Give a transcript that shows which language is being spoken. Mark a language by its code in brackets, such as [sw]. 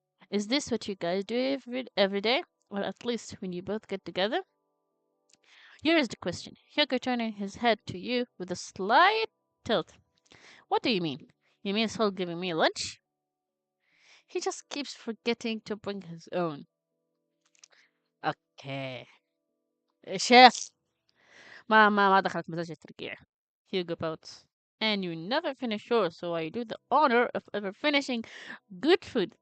[en] Is this what you guys do every day? Or at least when you both get together? Here is the question. Hugo turning his head to you with a slight tilt. What do you mean? You mean Sol giving me lunch? He just keeps forgetting to bring his own. Okay. [ar] شيخ ما دخلت مزاج الترقيع. [en] Hugo pouts. And you never finish yours, so I do the honor of ever finishing good food.